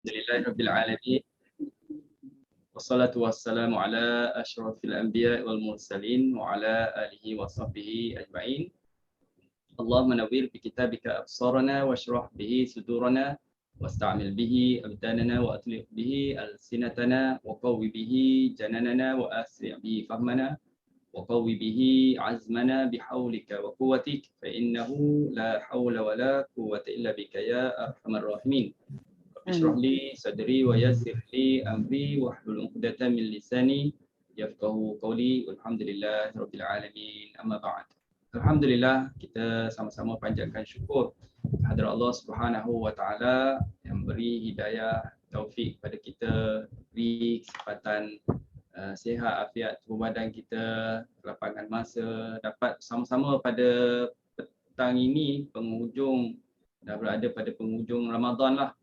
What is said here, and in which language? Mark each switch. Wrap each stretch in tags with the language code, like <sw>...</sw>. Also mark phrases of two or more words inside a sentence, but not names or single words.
<ar>الحمد لله رب العالمين والصلاة والسلام على أشرف الأنبياء والمرسلين وعلى آله وصحبه أجمعين. اللهم نور بكتابك أبصارنا واشرح به صدورنا واستعمل به أبداننا وأطلق به ألسنتنا وقو به جناننا وأسرع به فهمنا وقو به عزمنا بحولك وقوتك فإنه لا حول ولا قوة إلا بك يا أرحم الراحمين. اشرح لي صدري ويسر لي أمري واحلل عقدة من لساني يفقهوا قولي والحمد لله رب العالمين أما بعد.</ar> <ms>Alhamdulillah, kita sama-sama panjatkan syukur kehadrat Allah</ms> <ar>سبحانه وتعالى</ar> <ms>yang beri hidayah taufik pada kita, beri kesempatan sihat afiat tubuh badan kita, kelapangan masa, dapat sama-sama pada petang ini penghujung, dah berada pada penghujung Ramadan lah.</ms>